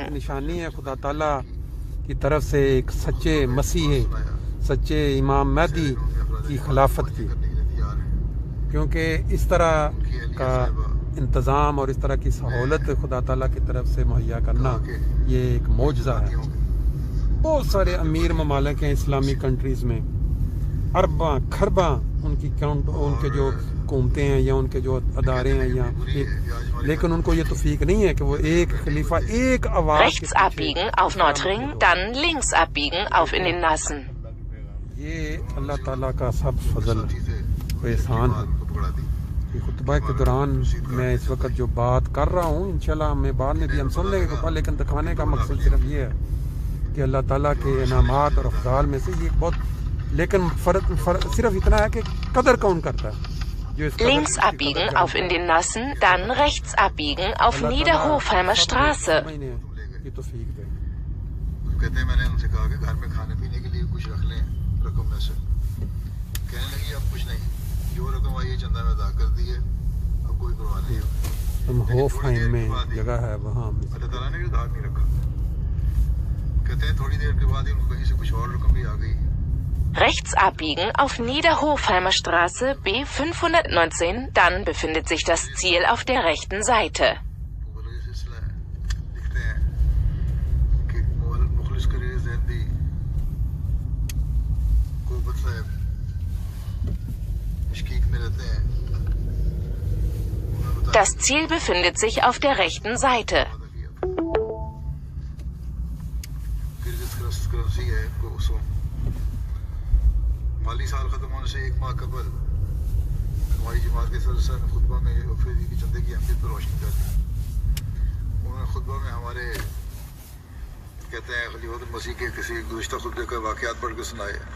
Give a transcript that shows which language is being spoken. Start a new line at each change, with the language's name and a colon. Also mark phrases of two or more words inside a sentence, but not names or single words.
Urdu: نشانی ہے خدا تعالیٰ کی طرف سے ایک سچے مسیح، سچے امام مہدی کی خلافت کی، کیونکہ اس طرح کا انتظام اور اس طرح کی سہولت خدا تعالیٰ کی طرف سے مہیا کرنا، یہ ایک معجزہ ہے. بہت سارے امیر ممالک ہیں اسلامی کنٹریز میں، اربا کھربا ان کے جو حکومتیں ہیں یا ان کے جو ادارے ہیں، یا لیکن ان کو یہ توفیق نہیں ہے کہ وہ ایک خلیفہ ایک آواز
German: Rechts abbiegen auf Nordring, dann links abbiegen auf in den Nassen.
Urdu: یہ اللہ تعالیٰ کا سب فضل احسان ہے. یہ خطبہ کے دوران میں اس وقت جو بات کر رہا ہوں، انشاءاللہ میں بعد میں بھی ہم سن لیں گے خطبہ، لیکن دکھانے کا مقصد صرف یہ ہے کہ اللہ تعالیٰ کے انعامات اور افضال میں سے یہ بہت، لیکن فرق صرف اتنا ہے کہ قدر کون کرتا ہے.
German: Links abbiegen auf in den Nassen, dann rechts abbiegen auf Niederhofheimer Straße.
Urdu: کہتے ہیں میں نے ان سے کہا کہ گھر میں کھانے پینے کے لیے کچھ رکھ لیں رقم میں سے، کہنے لگی اب کچھ نہیں، جو رقم آئی ہے چندہ میں ادا کر دی ہے، اب کوئی پرواہ نہیں. ہوفہائم میں جگہ ہے وہاں اللہ تعالیٰ نے ادھار نہیں رکھا۔ کہتے ہیں تھوڑی دیر کے بعد ہی ان کو کہیں سے کچھ اور رقم بھی آ گئی.
German: Rechts abbiegen auf Niederhofheimer Straße B519, dann befindet sich das Ziel auf der rechten Seite. Das Ziel befindet sich auf der rechten Seite.
Urdu: مالی سال ختم ہونے سے ایک ماہ قبل ہماری جماعت کے سدسیہ نے خطبہ میں آفریدی کی چندے کی اہمیت پر روشنی کر دی. انہوں نے خطبہ میں ہمارے کہتے ہیں خلیفۃ المسیح کے کسی گزشتہ خطبے کا واقعات پڑھ کے سنائے.